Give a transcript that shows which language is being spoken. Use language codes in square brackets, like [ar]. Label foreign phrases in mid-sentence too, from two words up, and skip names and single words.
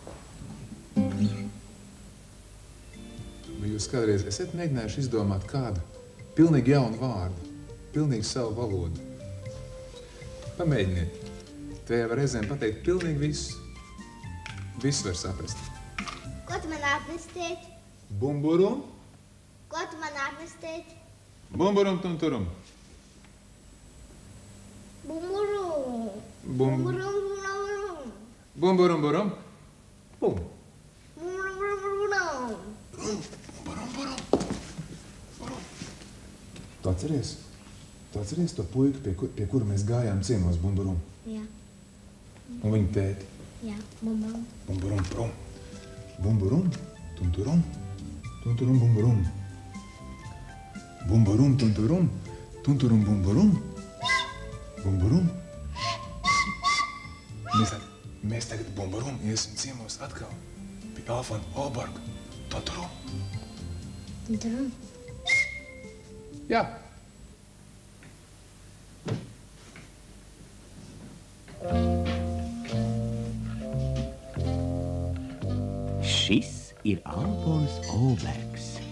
[lv] Vai jūs kādreiz esat mēģinājuši izdomāt kādu pilnīgi jaunu vārdu, pilnīgi savu valodu? Pamēģiniet. Tajā var reizēm pateikt pilnīgi visu. Visu var saprast. Ko tu man atnesi, tēti? Bumburum. Ko tu man atnesi, tēti? Bumburum, tunturum. Bumburum. Bumburum. Bumburum. Bum. Bumburum. Tu atceries to puiku, pie kura mēs gājām ciemos Bumburum? Jā. Un viņa tēti? Jā, bumburum. Bumburum, prum. Bumburum, tunturum. Tunturum, bumburum. Bumburum, tunturum. Tunturum, bumburum. Bumburum. Mēs tagad Bumburum iesim ciemos atkal pie Alfona Olborga. Tunturum. Tunturum. Jā. Šis ir Alfons Olbergs.